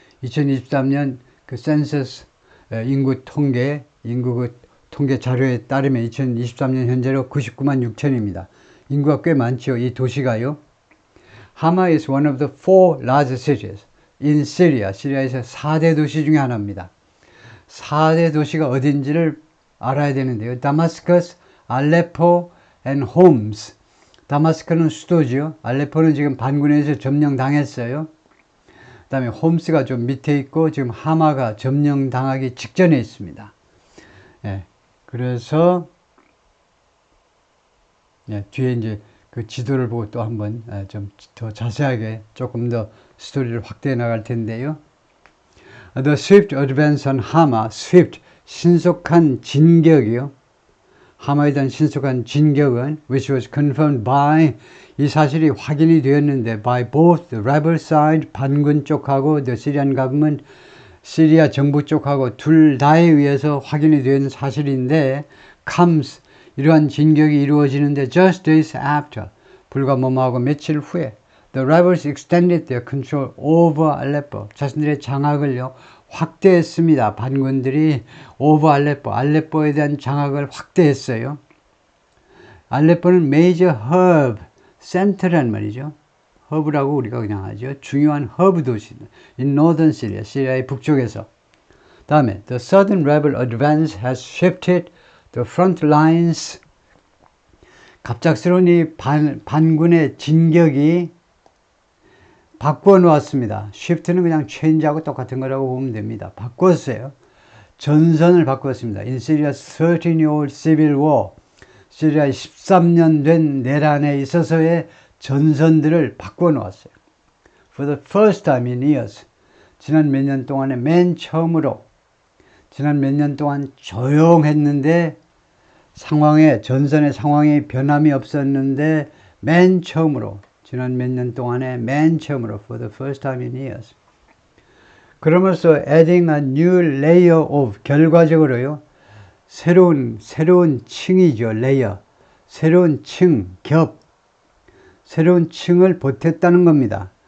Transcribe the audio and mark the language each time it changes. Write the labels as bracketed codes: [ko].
[ko] 2023년 그 센서스 인구 통계, 인구 그 통계 자료에 따르면 2023년 현재로 99만 6천입니다. 인구가 꽤 많죠. 이 도시가요. [en] 하마 is one of the four largest cities in Syria. [ko] 시리아에서 4대 도시 중에 하나입니다. 4대 도시가 어딘지를 알아야 되는데요. 다마스커스, 알레포, and 홈스. 다마스커는 수도죠. 알레포는 지금 반군에서 점령당했어요. 그 다음에 홈스가 좀 밑에 있고, 지금 하마가 점령당하기 직전에 있습니다. 예, 그래서 예, 뒤에 이제 그 지도를 보고 또 한번 좀 더 자세하게 조금 더 스토리를 확대해 나갈 텐데요. [en] The swift advance on Hama, swift, [ko] 신속한 진격이요. 하마에 대한 신속한 진격은 [en] which was confirmed by, [ko] 이 사실이 확인이 되었는데 [en] by both the rebel side, [ko] 반군 쪽하고 [en] the Syrian government, [ko] 시리아 정부 쪽하고 둘 다에 의해서 확인이 된 사실인데 [en] comes, [ko] 이러한 진격이 이루어지는데 [en] just days after, [ko] 불과 뭐뭐하고 며칠 후에 [en] the rebels extended their control over Aleppo, [ko] 자신들의 장악을요 확대했습니다. 반군들이 [en] over Aleppo, [ko] 알레포에 대한 장악을 확대했어요. 알레포는 [en] major hub, [ko] 센터란 말이죠. 허브라고 우리가 그냥 하죠. 중요한 허브 도시, [en] in northern Syria, [ko] 시리아의 북쪽에서. [en] 다음에 the southern rebel advance has shifted the front lines. [ko] 갑작스러운 이 반군의 진격이 바꿔 놓았습니다. shift는 그냥 change하고 똑같은 거라고 보면 됩니다. 바꿨어요. 전선을 바꿨습니다. [en] In Syria's 13-year-old civil war, [ko] 시리아의 13년 된 내란에 있어서의 전선들을 바꿔 놓았어요. [en] For the first time in years, [ko] 지난 몇 년 동안에 맨 처음으로, 지난 몇 년 동안 조용했는데 전선의 상황에 변함이 없었는데 맨 처음으로, 지난 몇 년 동안에 맨 처음으로 [en] for the first time in years. [ko] 그러면서 [en] adding a new layer of, [ko] 결과적으로요, 새로운 층이죠. layer. 새로운 층, 새로운 층을 보탰다는 겁니다.